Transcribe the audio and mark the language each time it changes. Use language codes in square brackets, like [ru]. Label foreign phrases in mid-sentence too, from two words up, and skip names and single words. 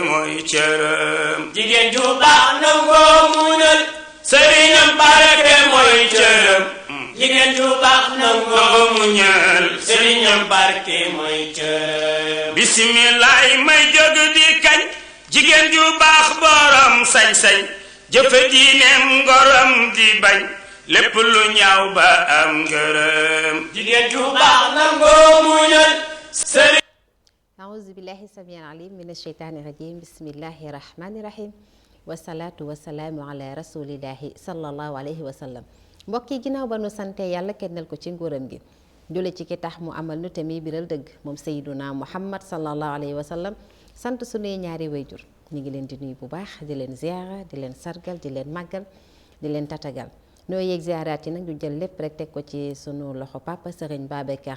[wo] mooy cëram jigéen ju baax nangoo muñal sëriñam barke mooy cëram jigéen ju baax nangoo muñal sëriñam barke mooy cëram bismillaay may jóg di kañ jigéen ju baax borom sañ-sañ jëfe diineem ngoram di bañ lépp lu ñaaw ba am ngërëm jigéen ju baax nangoo muñal sëriñ [ar] أعوذ بالله السميع العليم من الشيطان الرجيم بسم الله الرحمن الرحيم والصلاة والسلام على رسول الله صلى الله عليه وسلم [wo] mbokk yi ginnaaw ba nu sante yàlla kennal ko ci nguuram gi jule ci ki tax mu amal nu tamit biral dëgg moom Seyduna Muhammad [ar] صلى الله عليه وسلم [wo] sant sunuy ñaari wayjur ñu ngi leen di nuyu bu baax di leen ziara di leen sargal di leen màggal di leen tatagal noo yeeg ziaraat yi nag ñu jël lépp rek teg ko ci sunu loxo papa Serigne Babacar